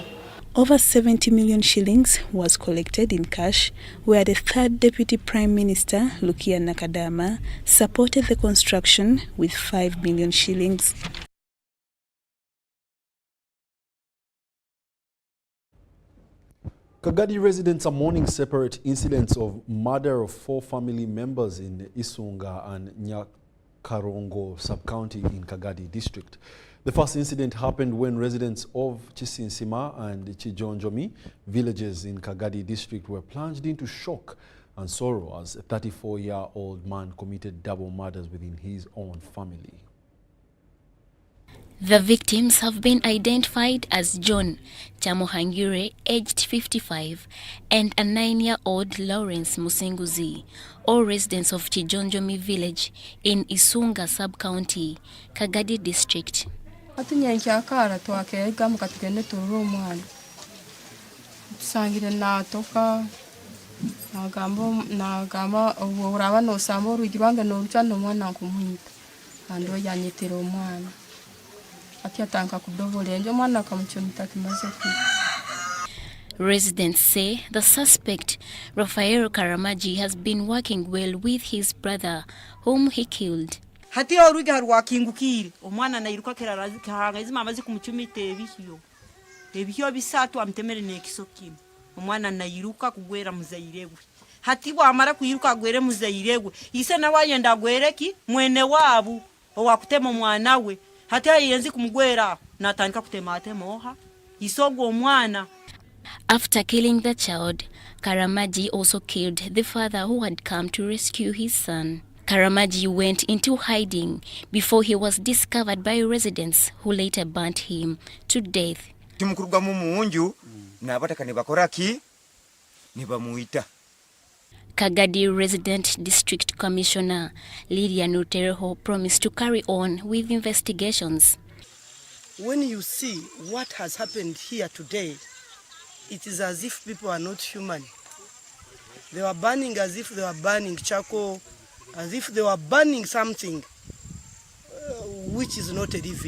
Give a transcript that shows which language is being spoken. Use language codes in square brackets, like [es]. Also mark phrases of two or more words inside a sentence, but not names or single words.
[en] Over 70 million shillings was collected in cash, where the third Deputy Prime Minister, Rukia Nakadama, supported the construction with 5 million shillings. Kagadi residents are mourning separate incidents of murder of 4 family members in Isunga and Nyakarongo sub-county in Kagadi district. The first incident happened when residents of Chisinsima and Chijonjomi villages in Kagadi district were plunged into shock and sorrow as a 34-year-old man committed double murders within his own family. The victims have been identified as John Chamuhangire, aged 55, and a 9-year-old Lawrence Musinguzi, all residents of Chijonjomi village in Isunga sub-county, Kagadi district. [nyo] Atunyankyakara twakega mukatugende turura omwana tusangire natoka nagamba uraba nosamba orugi rwange noruca nomwana nkumuhita kandi we yanyetera omwana ati atanka kudobola enjo omwana akamucumita kimaze kwita. [en] Residents say the suspect, Rafael Karamaji, has been working well with his brother, whom he killed. [nyo] Hati orugi harwakingukire omwana nairuka kirarazi izima amazi kumucumita ebihiyo bisatu amtemere nekisokimo omwana nairuka kugwera muzairewe hati bwamara kuyiruka agwere muzairewe ise nawayenda agwereki mwene wabu owakutema omwana we hati ayenzi kumugwera natandika kutema atemoha isogwo omwana. [en] After killing the child, Karamaji also killed the father who had come to rescue his son. Karamaji went into hiding before he was discovered by residents who later burnt him to death. [lg] timukurugamu muunju n'abataka ne bakola ki ne bamuita. [en] Kagadi Resident District Commissioner Lydia Nutereho promised to carry on with investigations. When you see what has happened here today, it is as if people are not human. They were burning as if they were burning charcoal, as if they were burning something which is not a living.